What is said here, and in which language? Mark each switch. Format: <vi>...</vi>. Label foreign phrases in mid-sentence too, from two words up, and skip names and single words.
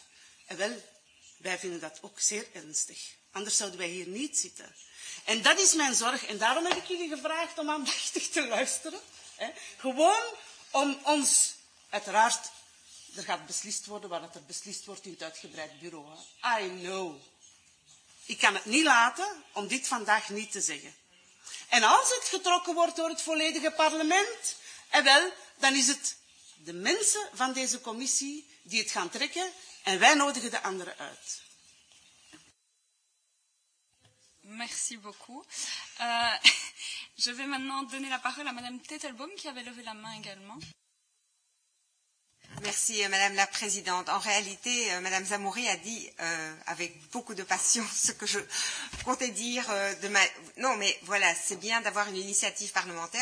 <nl>En wel, wij vinden dat ook zeer ernstig. Anders zouden wij hier niet zitten. En dat is mijn zorg. En daarom heb ik jullie gevraagd om aandachtig te luisteren. Gewoon om ons... Uiteraard, er gaat beslist worden wat er beslist wordt in het uitgebreid bureau.</nl> <en>I know.</en> <nl>Ik kan het niet laten om dit vandaag niet te zeggen. En als het getrokken wordt door het volledige parlement, wel, dan is het de mensen van deze commissie die het gaan trekken en wij nodigen de anderen uit.</nl> <fr>Merci beaucoup. Je vais maintenant donner la parole à Madame Tettelbaum qui avait levé la main également. Merci Madame la Présidente. En réalité, Madame Zamouri a dit avec beaucoup de passion ce que je comptais dire Non, mais voilà, c'est bien d'avoir une initiative parlementaire.</fr>